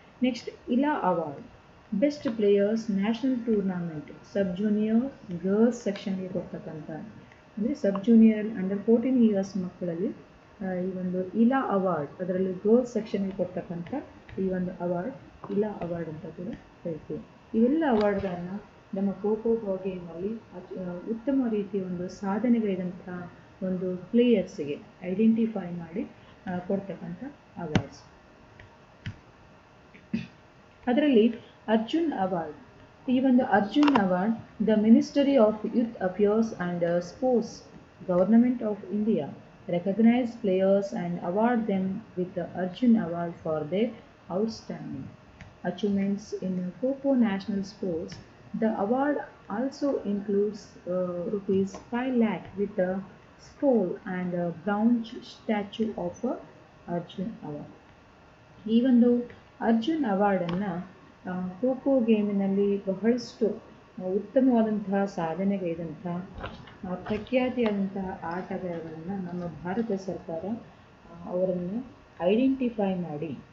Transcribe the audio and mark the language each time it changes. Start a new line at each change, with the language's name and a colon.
Kannada: Next ಇಲಾ award, best players national tournament ಸಬ್ junior girls ಸೆಕ್ಷನ್ಗೆ ಕೊಡ್ತಕ್ಕಂಥ, ಅಂದರೆ ಸಬ್ ಜೂನಿಯರ್ ಅಂಡರ್ 14 ಇಯರ್ಸ್ ಮಕ್ಕಳಲ್ಲಿ ಈ ಒಂದು ಇಲಾ ಅವಾರ್ಡ್, ಅದರಲ್ಲಿ ಗರ್ಲ್ಸ್ ಸೆಕ್ಷನ್ಗೆ ಕೊಡ್ತಕ್ಕಂಥ ಈ ಒಂದು ಅವಾರ್ಡ್ ಇಲಾ ಅವಾರ್ಡ್ ಅಂತ ಕೂಡ ಹೇಳ್ತೀವಿ. ಇವೆಲ್ಲ ಅವಾರ್ಡ್ಗಳನ್ನು ನಮ್ಮ ಖೋಖೋ ಗೇಮಲ್ಲಿ ಉತ್ತಮ ರೀತಿಯ ಒಂದು ಸಾಧನೆಗೈದಂಥ ಒಂದು ಪ್ಲೇಯರ್ಸಿಗೆ ಐಡೆಂಟಿಫೈ ಮಾಡಿ ಕೊಡ್ತಕ್ಕಂಥ ಅವಾರ್ಡ್ಸ್. ಅದರಲ್ಲಿ ಅರ್ಜುನ್ ಅವಾರ್ಡ್. ಈ ಒಂದು
English: Arjun award the ministry of youth affairs and sports, government of India recognize players and award them with the Arjun Award for their outstanding achievements in Kho-Kho national sports. The award also includes rupees 5 lakh with a scroll and a bronze statue of Arjun Award.
Kannada: ಈ ಒಂದು ಅರ್ಜುನ್ ಅವಾರ್ಡನ್ನು ಖೋಖೋ ಗೇಮಿನಲ್ಲಿ ಬಹಳಷ್ಟು ಉತ್ತಮವಾದಂತಹ ಸಾಧನೆಗೈದಂಥ ಪ್ರಖ್ಯಾತಿಯಾದಂತಹ ಆಟಗಾರಗಳನ್ನು ನಮ್ಮ ಭಾರತ ಸರ್ಕಾರ ಅವರನ್ನು identify ಮಾಡಿ